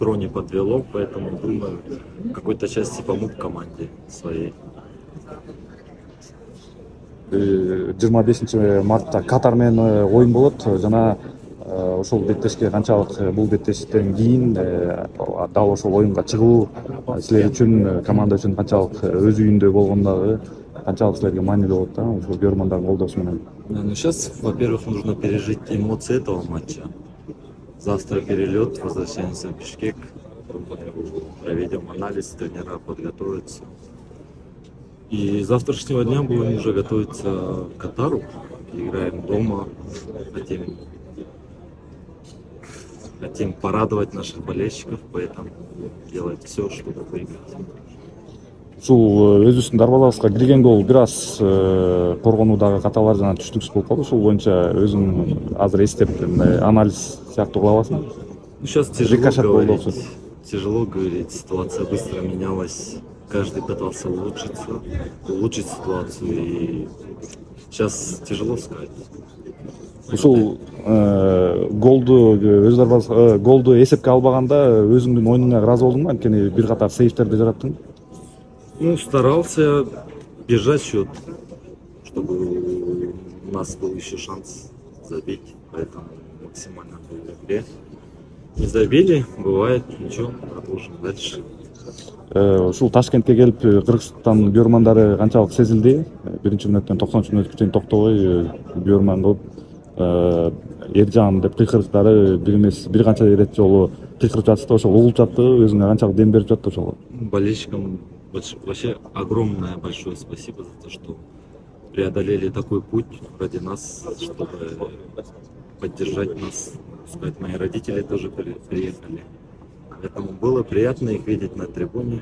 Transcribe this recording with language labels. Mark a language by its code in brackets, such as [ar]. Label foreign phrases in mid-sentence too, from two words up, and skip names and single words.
[ru] метро не подвело, поэтому, думаю, в какой-то части помог команде своей. [ky] 25 мартта Катар менен оюн болот жана ошол беттешке канчалык бул беттештен кийин дал ошол оюнга чыгуу силер үчүн команда үчүн канчалык өз үйүндө болгондогу канчалык силерге маанилүү болот да ошол көрөрмандардын колдоосу менен? [ru] Ну, сейчас, во-первых, нужно пережить эмоции этого матча. Завтра перелет, возвращаемся в Бишкек. Думаю, проведем анализ, тренера подготовятся. И с завтрашнего дня будем уже готовиться к Катару. Играем дома. Хотим порадовать наших болельщиков, поэтому делать все, чтобы выиграть. [ky] Ушул өзүбүздүн дарбалабызга кирген гол бир аз коргонуудагы каталар жана түштүксүз болуп калды. Ушул боюнча өзүң азыр эстеп анализ сыяктуу кыла аласың? [ru] Ну, сейчас [ky] Рикошет болду окшойт. [ru] тяжело говорить, ситуация быстро менялась, каждый пытался улучшить ситуацию, и сейчас тяжело сказать. [ky] Ушул голду өз дарбаза голду эсепке албаганда өзүңдүн оюнуңа ыраазы болдуңбу? Анткени бир катар сейвтерди жараттың. [ru] Ну, старался держать счет, чтобы у нас был еще шанс забить, поэтому максимально был в игре. Не забили, бывает, ничего, продолжим дальше. [ky] Ушул Ташкентке келип Кыргызстан бүйөрмандары канчалык сезилди? Биринчи мүнөттөн 90 мүнөткө чейин токтобой бүйөрман кылып Эржан деп кыйкырыктары бир эмес бир канча ирет жолу кыйкырып жатышты, ошол угулуп жатты, өзүңө канчалык дем берип жатты ошого? [ru] Болельщикам вообще огромное большое спасибо за то, что преодолели такой путь ради нас, чтобы поддержать нас. Сказать, мои родители тоже приехали. Поэтому было приятно их видеть на трибуне.